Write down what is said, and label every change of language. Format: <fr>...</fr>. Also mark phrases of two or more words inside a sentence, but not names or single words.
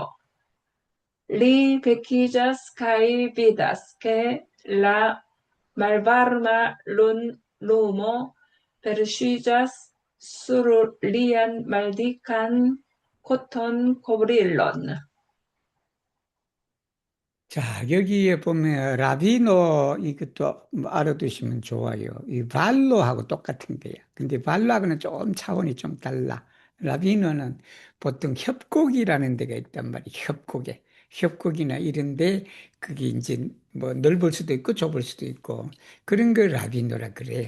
<eo>Li vekiĝas kaj vidas, ke la malvarma lumo perŝiĝas sur lian maldikan kotonkovrilon.</eo> <ko>자, 여기에 보면 라비노 이것도 뭐 알아두시면 좋아요. 이 발로하고 똑같은 거야. 근데 발로하고는 좀 차원이 좀 달라. 라비노는 보통 협곡이라는 데가 있단 말이야. 협곡이나 이런데 그게 이제 뭐 넓을 수도 있고 좁을 수도 있고 그런 걸 라비노라 그래.</ko>